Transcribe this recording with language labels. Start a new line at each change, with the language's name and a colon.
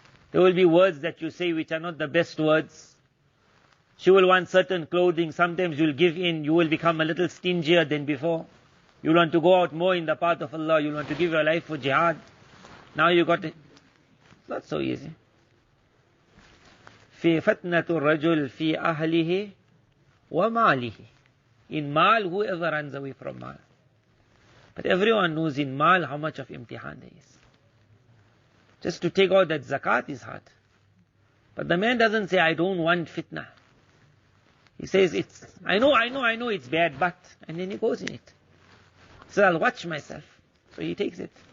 English: There will be words that you say which are not the best words. She will want certain clothing. Sometimes you'll give in. You will become a little stingier than before. You want to go out more in the path of Allah. You want to give your life for jihad. Now you got it. It's not so easy.
Arabic: في فتنة الرجل في أهله وماله.
English: In mal, whoever runs away from mal. But everyone knows in mal how much of imtihan there is. Just to take out that zakat is hard. But the man doesn't say, I don't want fitna. He says, I know it's bad, but, and then he goes in it. So I'll watch myself. So he takes it.